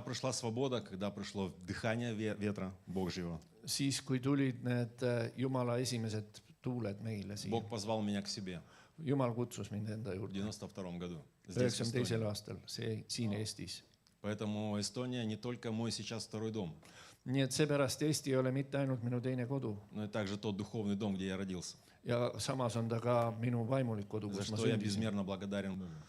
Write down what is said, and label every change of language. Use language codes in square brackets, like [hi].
[ru] Когда пришла свобода, когда пришло дыхание ветра Божьего, [et] Siis, kui tulid need Jumala esimesed tuuled meile siia. [ru] Бог позвал меня к себе [et] Jumal kutsus mind enda [ru] в [et] juurde [ru] 1992 году. Здесь, в [et] 92. [ru] Эстонии. [et] aastal siin Eestis. [ru] Поэтому Эстония не только мой сейчас второй дом, [et] Nii et seepärast Eesti ei ole mitte ainult minu teine kodu [ru] но и также тот духовный дом, где я родился. [et] ja samas on ta ka minu vaimulik kodu, [ru] За [et] kus ma [ru] что я [et] sündisin. [ru] безмерно благодарен Богу.